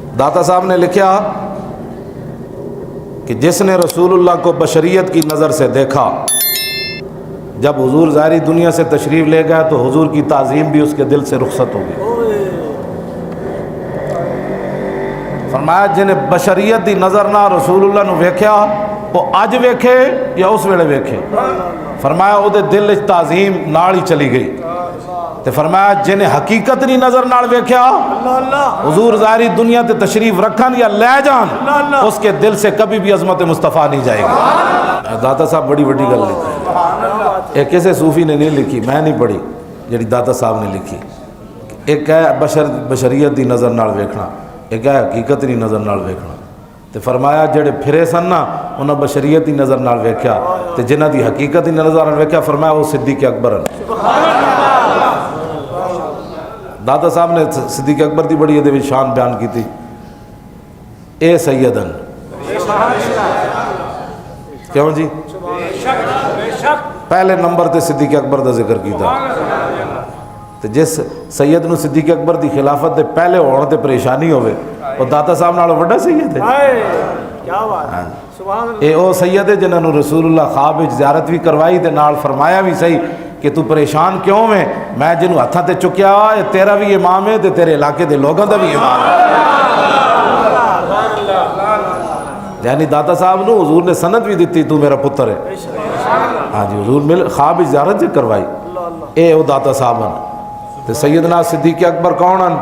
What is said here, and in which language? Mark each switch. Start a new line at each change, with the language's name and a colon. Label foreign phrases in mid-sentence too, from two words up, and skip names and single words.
Urdu: داتا صاحب نے لکھا کہ جس نے رسول اللہ کو بشریت کی نظر سے دیکھا، جب حضور ظاہری دنیا سے تشریف لے گیا تو حضور کی تعظیم بھی اس کے دل سے رخصت ہو گئی۔
Punjabi: فرمایا جنہیں بشریت دی نظر نہ رسول اللہ نو ویکھیا وہ اج ویکھے یا اس ویلے ویکھے، فرمایا او دے دل وچ تعظیم نال ہی چلی گئی۔ تے فرمایا جنہیں حقیقت نہیں نظر نال ویکھیا، حضور ظاہری دنیا تے تشریف رکھن یا لے جان،
Urdu: اس کے دل سے کبھی بھی عظمت مصطفیٰ نہیں جائے گی۔
Punjabi: داتا صاحب بڑی بڑی گل لکھی ہے، ایک کسی صوفی نے نہیں لکھی، میں نہیں پڑھی جڑی داتا صاحب نے لکھی۔ ایک ہے بشریت دی نظر نال ویکھنا، ایک ہے حقیقت دی نظر نال ویکھنا۔ تے فرمایا جڑے پھرے سن نا انہاں بشریت دی نظر نال ویکھیا، تے جنہاں دی حقیقت دی نظر نال ویکھیا فرمایا وہ صدیق اکبر ہیں۔ داتا صاحب نے صدیق اکبر دی بڑی ادب شان بیان کی تھی، اے سیدن، کیوں جی پہلے نمبر تے صدیق اکبر دا ذکر کیتا، تے جس سید نو صدیق اکبر دی خلافت دے پہلے ہونے تے پریشانی ہوئے وہ داتا صاحب نال بڑا سید ہے۔ اے او سید ہے جنہاں نو رسول اللہ خواب وچ زیارت بھی کروائی تے نال فرمایا بھی صحیح کہ تو پریشان کیوں میں جنہوں ہتھاں تے چکیا ہے تیرا بھی امام ہے تے تیرے علاقے دے لوگوں دا بھی امام ہے۔ یعنی داتا صاحب نو حضور نے سند بھی دیتی تو میرا پتر ہے، ہاں جی حضور مل خواب زیارت جی کروائی، اے او داتا صاحب ہیں۔ تے سیدنا صدیق اکبر کون ہیں؟